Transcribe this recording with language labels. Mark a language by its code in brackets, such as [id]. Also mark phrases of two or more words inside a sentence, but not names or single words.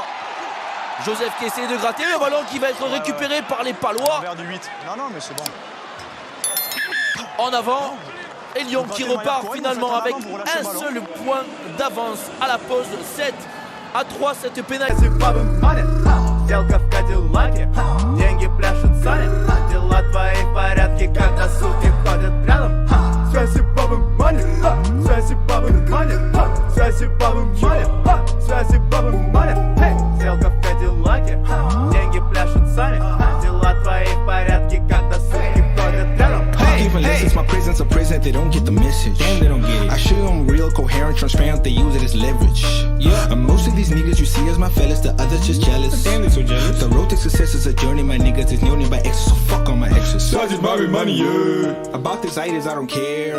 [fr] Joseph qui essaie de gratter le ballon qui va être récupéré par les Palois. Vers du 8. Non, mais c'est bon. En avant. Et Lyon qui repart finalement avec un seul point d'avance à la pause. 7-3, cette pénalité. [ru] Сделка в Кадиллаке, деньги пляшут в зале, дела твои в порядке, когда суки ходят рядом. Связи бабы мани, связи бабы мани, связи бабы мани, связи бабы мани. Сделка в Кадиллаке, деньги пляшут в зале, дела твои в порядке, когда суки ходят рядом. [en] Even since my prison's a prison, they don't get the message. Damn, they don't get it. I show them real, coherent, transparent, they use it as leverage. Yeah. And most of these niggas you see as my fellas, the others just jealous. Damn, they so jealous. The road to success is a journey, my niggas is known by exes, so fuck on my exes. So I just buy me money, yeah. About this itis, I don't care.